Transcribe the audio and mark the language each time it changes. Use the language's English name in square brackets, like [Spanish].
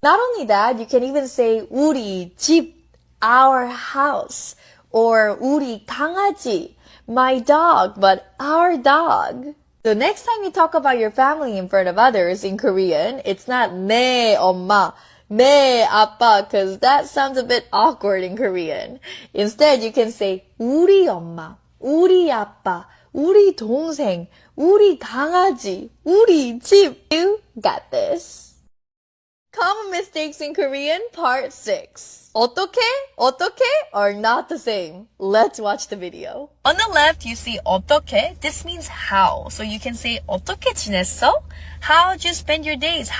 [English] Not only that, you can even say [Korean] 우리 집, [English] our house, or [Korean] 우리 강아지, [English] my dog, but our dog. So next time you talk about your family in front of others in Korean, it's not [Korean] 내 엄마, 내 아빠, [English] because that sounds a bit awkward in Korean. Instead, you can say [Korean] 우리 엄마, 우리 아빠, 우리 동생, 우리 강아지, 우리 집. [English] You got this. Common mistakes in Korean, part 6. 어떻게, 어떻게 are not the same. Let's watch the video. On the left, you see 어떻게. This means how. So you can say [Korean] 어떻게 지냈어? [English] How'd you spend your days?